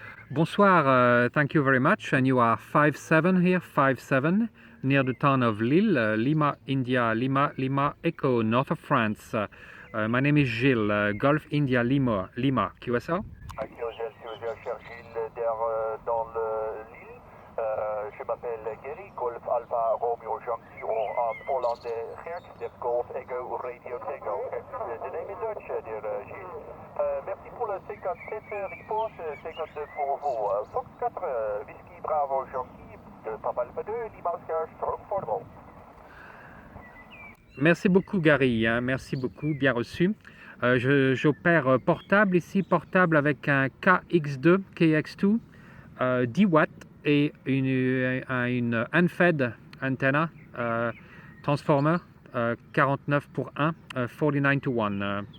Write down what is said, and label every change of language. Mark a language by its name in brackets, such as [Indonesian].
[French] Bonsoir, [English] thank you very much. And you are 57 here, 57, near the town of Lille, Lima, India, Lima, Lima, Echo, north of France. My name is Gilles, Golf India, Lima, QSL. [French] QSL, cher Gilles, dans l'île. Je m'appelle Gary, Golf Alpha Romeo Yankee, or hollandais Gert, Def Golf Echo Radio Tango. [English] The name is Dutch, dear Gilles. [French] Merci pour le 57 report, 52 pour vous. [English] Fox 4, Whiskey Bravo Yankee, de Papa Alpha 2, Lima Oscar, stroke portable. [French] Merci beaucoup Gary, hein, merci beaucoup, bien reçu. J'opère portable ici, portable avec un KX2, KX2, 10 watts et une [English] unfed antenna transformer [French] 49 pour 1, [English] 49 to 1.